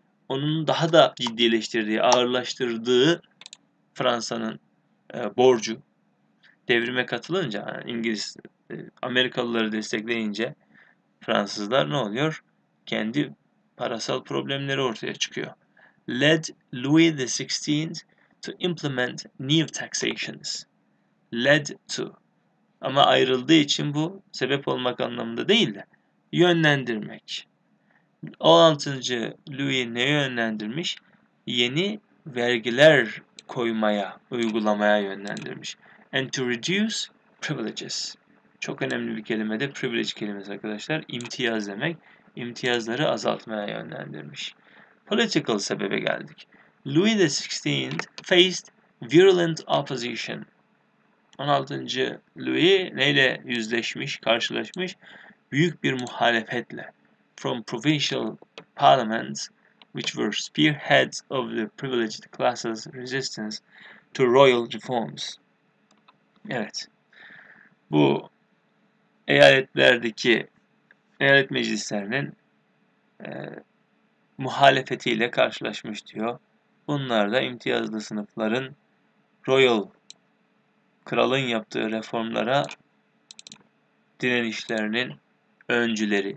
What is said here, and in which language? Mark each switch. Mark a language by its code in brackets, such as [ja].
[tr] onun daha da ciddileştirdiği, ağırlaştırdığı Fransa'nın borcu. Devrime katılınca, yani Amerikalıları destekleyince Fransızlar ne oluyor? Kendi parasal problemleri ortaya çıkıyor. [en] Led Louis XVI to implement new taxations. Led to. [tr] Ama ayrıldığı için bu sebep olmak anlamında değil de yönlendirmek. 16. Louis ne yönlendirmiş? Yeni vergiler koymaya, uygulamaya yönlendirmiş. [en] And to reduce privileges. [tr] Çok önemli bir kelime de privilege kelimesi arkadaşlar. İmtiyaz demek. İmtiyazları azaltmaya yönlendirmiş. Political sebebe geldik. [en] Louis XVI faced virulent opposition. [tr] 16. Louis neyle yüzleşmiş, karşılaşmış? Büyük bir muhalefetle. [en] From provincial parliaments, which were spearheads of the privileged classes' resistance to royal reforms. [tr] Evet, bu eyaletlerdeki eyalet meclislerinin muhalefetiyle karşılaşmış diyor. Bunlar da imtiyazlı sınıfların royal, kralın yaptığı reformlara direnişlerinin öncüleri.